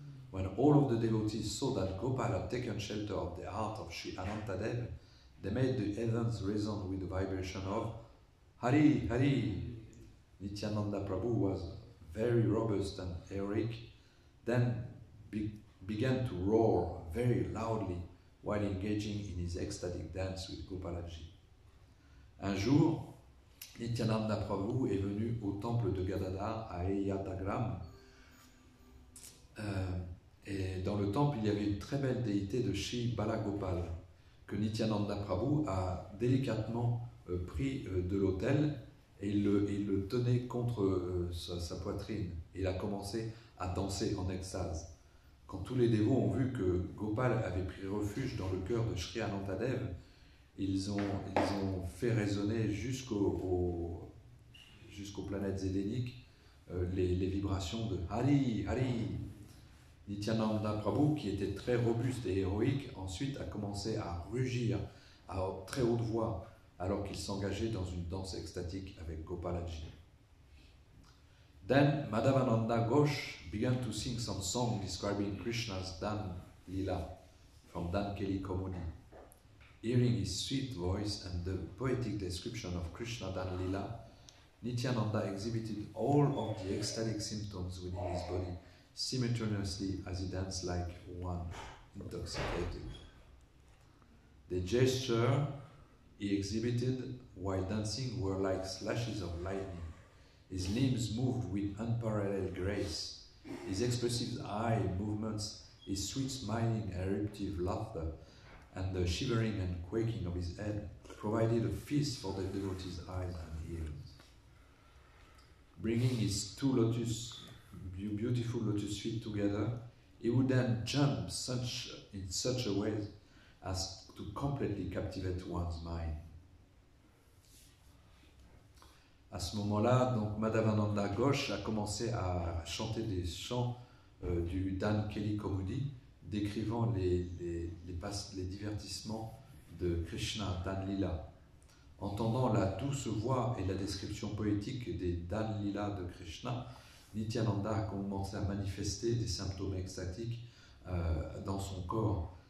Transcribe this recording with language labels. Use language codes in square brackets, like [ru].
[en] When all of the devotees saw that Gopal had taken shelter of the heart of Sri Anantadev, they made the heavens resound with the vibration of Hari, Hari. Nityananda Prabhu was very robust and heroic, then began to roar very loudly while engaging in his ecstatic dance with Gopalaji. [fr] Un jour, Nityananda Prabhu est venu au temple de Gadadhar à Eyadagram. Et dans le temple, il y avait une très belle déité de Shri Balagopal que Nityananda Prabhu a délicatement pris de l'autel et il le tenait contre sa poitrine. Il a commencé à danser en extase. Quand tous les dévots ont vu que Gopal avait pris refuge dans le cœur de Sri Anantadev, ils ont fait résonner jusqu'aux planètes édéniques les vibrations de Hari, Hari. Nityananda Prabhu, qui était très robuste et héroïque, ensuite a commencé à rugir à très haute voix alors qu'il s'engageait dans une danse extatique avec Gopalaji. [en] Then Madhavananda Ghosh began to sing some song describing Krishna's Dan Lila from Dan Keli Komuni. Hearing his sweet voice and the poetic description of Krishna Dan Lila, Nityananda exhibited all of the ecstatic symptoms within his body simultaneously as he danced like one intoxicated. The gesture he exhibited while dancing were like slashes of lightning. His limbs moved with unparalleled grace. His expressive eye movements, his sweet smiling eruptive laughter, and the shivering and quaking of his head provided a feast for the devotee's eyes and ears. Bringing his two beautiful lotus feet together, he would then jump in such a way as to completely captivate one's mind. [fr] À ce moment-là, donc Madhavananda Ghosh a commencé à chanter des chants du Dan Keli Komudi, décrivant les divertissements de Krishna Dan Lila. Entendant la douce voix et la description poétique des Dan Lila de Krishna, Nityananda a commencé à manifester des symptômes extatiques dans son corps.